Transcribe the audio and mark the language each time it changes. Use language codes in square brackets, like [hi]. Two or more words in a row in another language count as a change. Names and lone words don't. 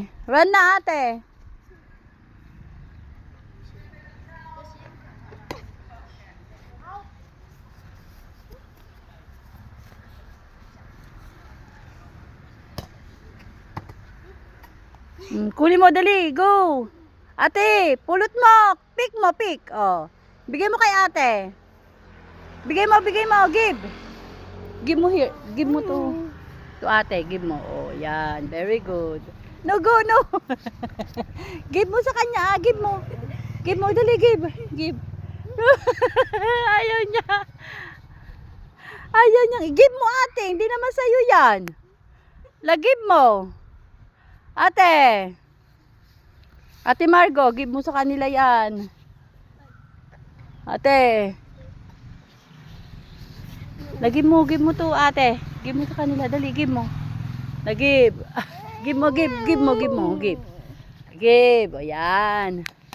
[tl] Run na ate. Kunin mo, dali, go. Ate, pulot mo. Pick. Oh. Bigay mo kay ate. Bigay mo, give. Give mo here. Give mo to ate, give mo. Oh, yan. [en] Very good. [tl] No, go, no. Give mo sa kanya, give mo. Give mo, dali, give. Ayaw niya. Give mo ate, hindi naman sa'yo yan. Give mo. Ate Margo, give mo sa kanila yan. Ate. Give mo to ate. Give mo sa kanila, dali, give mo. Give. Give mo. Give. O yan.